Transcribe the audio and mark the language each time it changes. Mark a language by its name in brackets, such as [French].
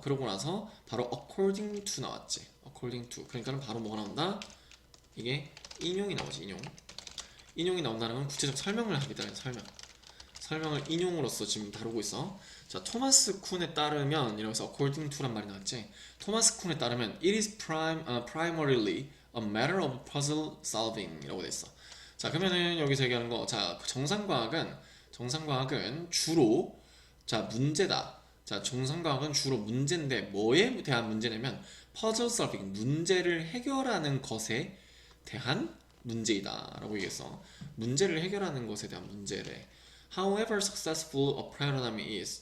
[Korean] 그러고 나서 바로 [English] according to [Korean] 나왔지. [English] according to. [Korean] 그러니까는 바로 뭐가 나온다? 이게 인용이 나오지. 인용이 나온다는 건 구체적 설명을 하기 때문에 설명을 인용으로서 지금 다루고 있어. 자, 토마스 쿤에 따르면 이러면서 [English] according to [Korean] 란 말이 나왔지. 토마스 쿤에 따르면 [English] it is primarily a matter of puzzle solving [Korean] 이라고 돼 있어. 자, 그러면은 여기서 얘기하는 거, 자, 정상과학은 주로 자, 문제다. 자, 정상과학은 주로 문제인데 뭐에 대한 문제냐면 puzzle solving, 문제를 해결하는 것에 대한 문제이다 라고 얘기했어. 문제를 해결하는 것에 대한 문제래. [English] However successful a paradigm is.